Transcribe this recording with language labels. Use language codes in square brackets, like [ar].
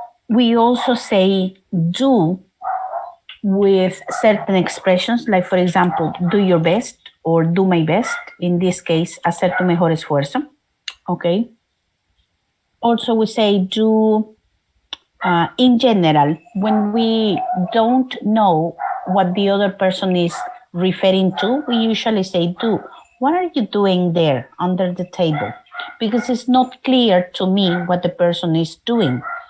[en] We also say do with certain expressions, like for example, do your best or do my best. [es] In this case, hacer tu mejor esfuerzo. [en] Okay. Also, we say do in general, when we don't know what the other person is referring to, we usually say do. What are you doing there under the table? Because it's not clear to me what the person is doing.